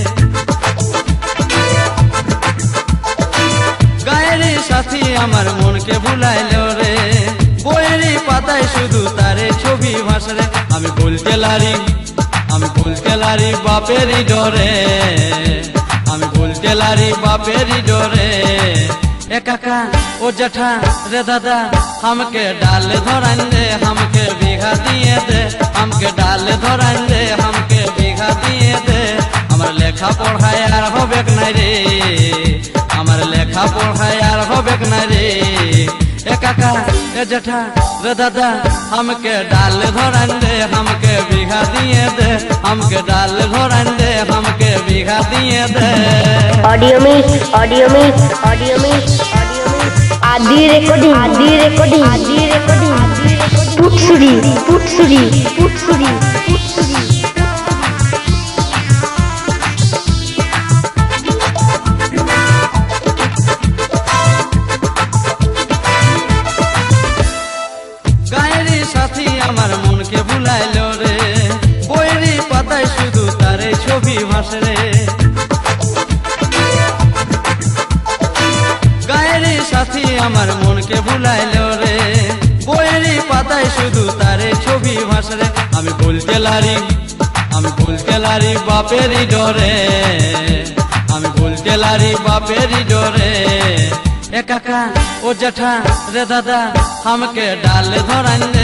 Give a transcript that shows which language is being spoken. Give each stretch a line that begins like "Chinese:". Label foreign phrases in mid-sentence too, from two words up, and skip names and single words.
Bangla: গায়ের সাথী আমার মনকে ভুলাইলো রে বইয়েরই পাতায় শুধু তারে ছবি ভাসরে আমি ভুলতে লারি বাপেরই ডরে আমি ভুলতে লারি বাপেরই ডরে
Sadri: ए काका ओ जठा रे दादा हमके डाल धरान दे हमके बीघा दिए दे हमके डाल धरान दे हमके बीघा दिए दे हमार लेखा पढ़ाई यार होबेक ना रे हमार लेखा पढ़ाई यार होबेक ना रे ए काका ए जठा रे दादा हमके डाल धरान दे हमके बीघा दिए दे हमके डाल धरान दे हमके बीघा दिए दे ऑडियो मिक्स आदि रिकॉर्डिंग पुटसुरी
Bangla: গায়েরই সাথী আমার মনকে ভুলাইলো রে বইয়েরই পাতায় শুধু তারে ছবি ভাসরে গায়েরই সাথী আমার মনকে ভুলাইলো রে বইয়েরই পাতায় শুধু তারে ছবি ভাসরে আমি ভুলতে লারি বাপেরই ডরে আমি ভুলতে লারি বাপেরই ডরে
Sadri: ए काका ओ जठा रे दादा हमके डाल धरान दे